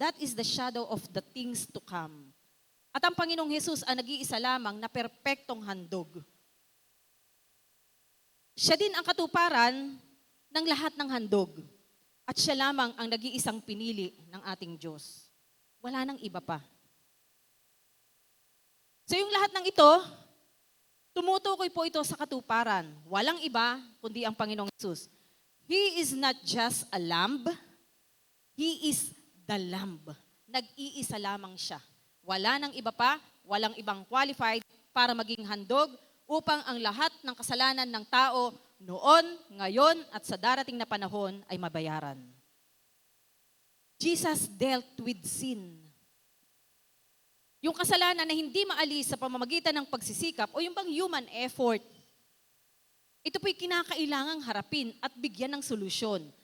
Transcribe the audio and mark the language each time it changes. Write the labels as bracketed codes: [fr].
[en] That is the shadow of the things to come. [tl] At ang Panginoong Hesus ang nag-iisa lamang na perpektong handog. Siya din ang katuparan ng lahat ng handog. At siya lamang ang nag-iisang pinili ng ating Diyos. Wala nang iba pa. So yung lahat ng ito, tumutukoy po ito sa katuparan. Walang iba kundi ang Panginoong Hesus. [en] He is not just a lamb, He is the lamb. [tl] Nag-iisa lamang siya. Wala nang iba pa, walang ibang qualified para maging handog upang ang lahat ng kasalanan ng tao noon, ngayon, at sa darating na panahon ay mabayaran. [en] Jesus dealt with sin. [tl] Yung kasalanan na hindi maalis sa pamamagitan ng pagsisikap o yung bang human effort, ito po'y kinakailangang harapin at bigyan ng solusyon.